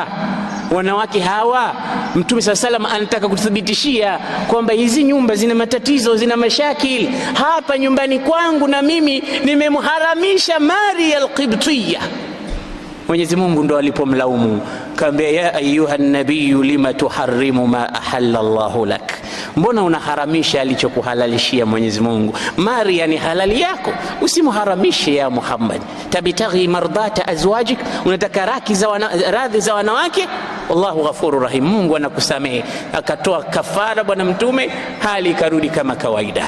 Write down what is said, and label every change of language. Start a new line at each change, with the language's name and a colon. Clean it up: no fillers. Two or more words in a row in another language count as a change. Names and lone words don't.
Swahili: Wanawake hawa Mtume SAW anataka kuthibitishia kwamba hizi nyumba zina matatizo, zina mashakili. Hapa nyumbani kwangu na mimi nimemharamisha Maria al-Qibtiyya. Mwenyezi Mungu ndo alipomlaumu, kaambia
Arabic: يا أيها النبي لم تحرم ما أحل الله لك,
Swahili: mbona unaharamisha alichokuhalalishia Mwenyezi Mungu? Maria ni halali yako, usimharamishe ya Muhammad.
Arabic: تبتغي مرضاة أزواجك,
Swahili: unataka radhi za wanawake.
Arabic: والله غفور رحيم,
Swahili: Mungu anakusamehe. Akatoa kafara bwana Mtume, hali ikarudi kama kawaida.